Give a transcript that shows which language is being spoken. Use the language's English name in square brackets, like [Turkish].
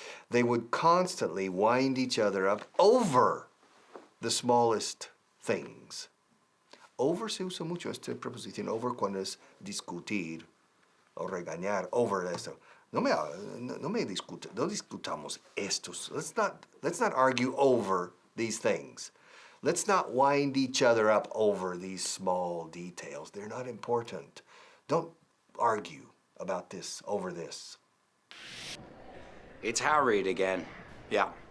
[English] They would constantly wind each other up over the smallest things. [Spanish] Over se usa mucho esta preposición, over cuando es discutir o regañar, over esto. No discutamos estos. [English] Let's not argue over these things. Let's not wind each other up over these small details. They're not important. Don't argue about this, over this. It's Harriet again. Yeah.